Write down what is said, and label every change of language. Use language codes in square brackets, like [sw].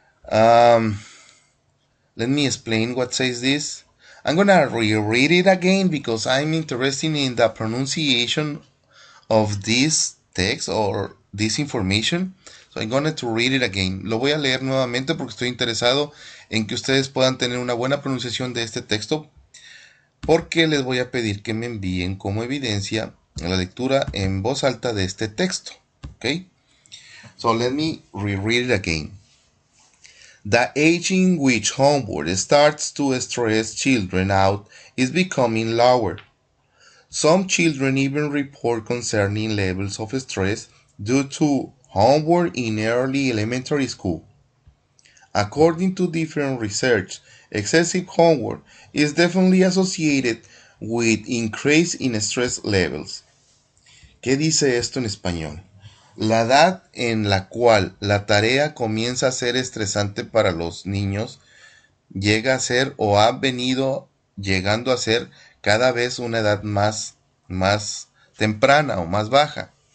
[en] Let me explain what says this. I'm gonna reread it again because I'm interested in the pronunciation of this text or this information. So I'm going to read it again. [es] Lo voy a leer nuevamente porque estoy interesado en que ustedes puedan tener una buena pronunciación de este texto, porque les voy a pedir que me envíen como evidencia la lectura en voz alta de este texto. [en] Okay? So let me reread it again. The age in which homework starts to stress children out is becoming lower. Some children even report concerning levels of stress due to homework in early elementary school. According to different research, excessive homework is definitely associated with increase in stress levels. [es] ¿Qué dice esto en español? La edad en la cual la tarea comienza a ser estresante para los niños llega a ser o ha venido llegando a ser cada vez una edad más temprana o más baja.